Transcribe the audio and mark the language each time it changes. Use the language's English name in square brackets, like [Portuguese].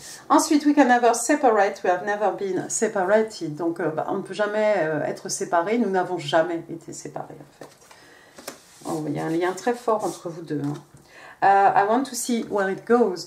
[French] Ensuite, [English] we can never separate, we have never been separated. [French] Donc, on ne peut jamais être séparés, nous n'avons jamais été séparés, en fait. Oh, il y a un lien très fort entre vous deux. Hein. [English] I want to see where it goes.